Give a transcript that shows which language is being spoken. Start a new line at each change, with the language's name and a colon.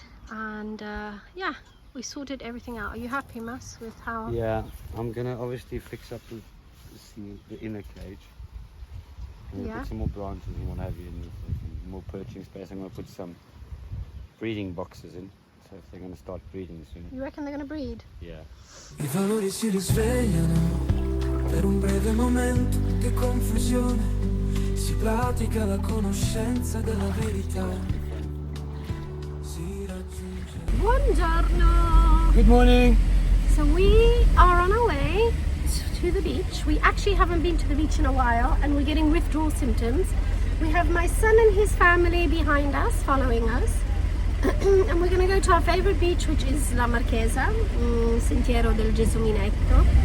English: And yeah, we sorted everything out. Are you happy, Mas, with how? Yeah, I'm gonna obviously fix up the inner cage. I'm gonna put some more branches and what have you, and more perching space. I'm gonna put some breeding boxes in, so if they're gonna start breeding soon. You reckon they're gonna breed? Yeah.
Italian: I valori si risvegliano per un breve momento di confusione. Si pratica la conoscenza della verità. Si raggiunge Buongiorno!
English: Good morning. So we are on our way to the beach. We actually haven't been to the beach in a while and we're getting withdrawal symptoms. We have my son and his family behind us, following us. And we're going to go to our favorite beach, which is La Marchesa, Sentiero del Gesuminetto.